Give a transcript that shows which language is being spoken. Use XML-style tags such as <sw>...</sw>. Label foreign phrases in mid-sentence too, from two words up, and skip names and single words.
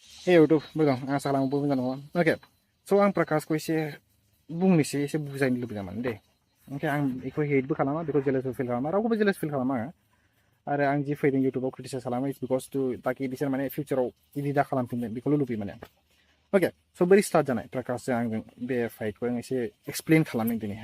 <en>Hey YouTube, betul.</en> <ar>السلام عليكم ورحمة الله وبركاته.</ar> <brx>Oke, so आं प्रकाशखौ एसे बुंनोसै एसे बुजायनो लुबैदोंमोन दे। ओमफ्राय आं बेखौ हेटबो खालामा बेखौ जेलेसबो फिल खालामा रावखौबो</brx> <en>jealous feel</en> <brx>खालामा आरो आं जि फैदों इउटुबाव क्रिटिसाइज खालामो</brx> <en>it's because to</en> <brx>ताकि बिसोर माने फिउचाराव बिदि दा खालामफिननो बेखौल' लुबैयो माने। अके स' बोरै स्टार्ट जानाय प्रकाशजों आंजों बे फाइटखौ आं एसे एक्सप्लेन खालामदों दिनैहाय।</brx>